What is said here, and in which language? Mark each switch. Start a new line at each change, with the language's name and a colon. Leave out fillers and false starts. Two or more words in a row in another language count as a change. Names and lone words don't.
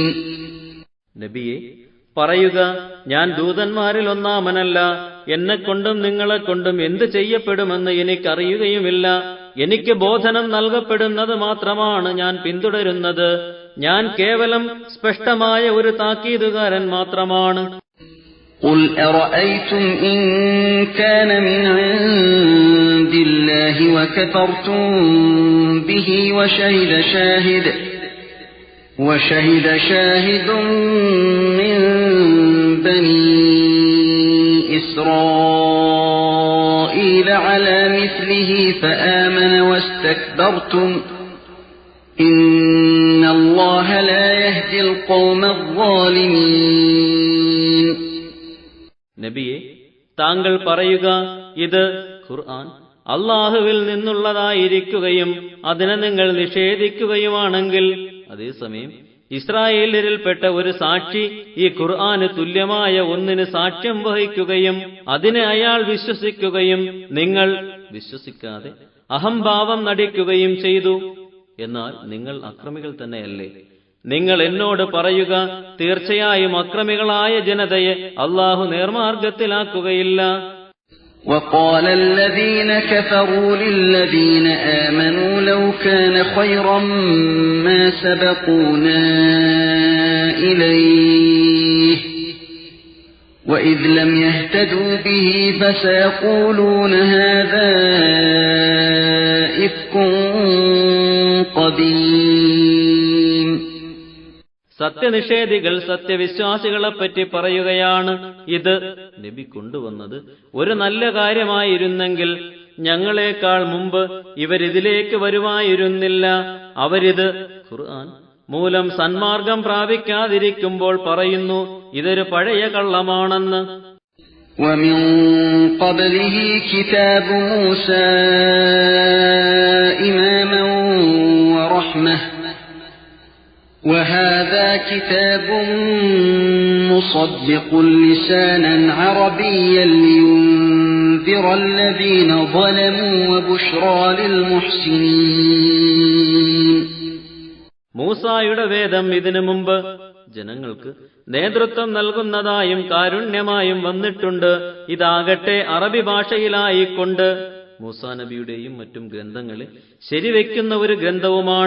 Malayalam: നബിയെ പറയുക, ഞാൻ ദൂതന്മാരിൽ ഒന്നാമനല്ല. എന്നെക്കൊണ്ടും നിങ്ങളെക്കൊണ്ടും എന്ത് ചെയ്യപ്പെടുമെന്ന് എനിക്കറിയുകയുമില്ല. എനിക്ക് ബോധനം നൽകപ്പെടുന്നത് മാത്രമാണ് ഞാൻ പിന്തുടരുന്നത്. ഞാൻ കേവലം സ്പഷ്ടമായ ഒരു താക്കീതുകാരൻ മാത്രമാണ്.
Arabic: قل أرأيتم إن كان من عند الله وكفرتم به وشهد شاهد من بني إسرائيل على مثله فآمن واستكبرتم إن الله لا يهدي القوم الظالمين.
Malayalam: നബിയെ, താങ്കൾ പറയുക, ഇത് ഖുർആൻ അല്ലാഹുവിൽ നിന്നുള്ളതായിരിക്കുകയും അതിനെ നിങ്ങൾ നിഷേധിക്കുകയുമാണെങ്കിൽ, അതേസമയം ഇസ്രായേലിൽപ്പെട്ട ഒരു സാക്ഷി ഈ ഖുർആന് തുല്യമായ ഒന്നിന് സാക്ഷ്യം വഹിക്കുകയും അതിനെ അയാൾ വിശ്വസിക്കുകയും നിങ്ങൾ വിശ്വസിക്കാതെ അഹംഭാവം നടിക്കുകയും ചെയ്തു, എന്നാൽ നിങ്ങൾ അക്രമികൾ തന്നെയല്ലേ? നിങ്ങൾ എന്നോട് പറയുക, തീർച്ചയായും അക്രമികളായ ജനതയെ അല്ലാഹു നേർമാർഗത്തിലാക്കുകയില്ല.
Arabic: وقال الذين كفروا للذين آمنوا لو كان خيرا ما سبقونا إليه وإذ لم يهتدوا به فسيقولون هذا إفك قديم.
Malayalam: സത്യനിഷേധികൾ സത്യവിശ്വാസികളെപ്പറ്റി പറയുകയാണ്, ഇത് നബി കൊണ്ടുവന്നത് ഒരു നല്ല കാര്യമായിരുന്നെങ്കിൽ ഞങ്ങളെക്കാൾ മുമ്പ് ഇവരിതിലേക്ക് വരുമായിരുന്നില്ല. അവരിത് ഖുർആൻ മൂലം സന്മാർഗം പ്രാപിക്കാതിരിക്കുമ്പോൾ പറയുന്നു, ഇതൊരു പഴയ കള്ളമാണെന്ന്.
Arabic: ومن قبله كتاب موسى إماما ورحمة وهذا كتاب مصدق لسانا عربيا لينذر الذين ظلموا وبشرى للمحسنين.
Malayalam: മൂസായുടെ വേദം ഇതിനു മുമ്പ് ജനങ്ങൾക്ക് നേതൃത്വം നൽകുന്നതായും കാരുണ്യമായും വന്നിട്ടുണ്ട്. ഇതാകട്ടെ അറബി ഭാഷയിലായിക്കൊണ്ട് മൂസാ നബിയുടെയും മറ്റും ഗ്രന്ഥങ്ങളെ ശരിവെക്കുന്ന ഒരു ഗ്രന്ഥവുമാണ്.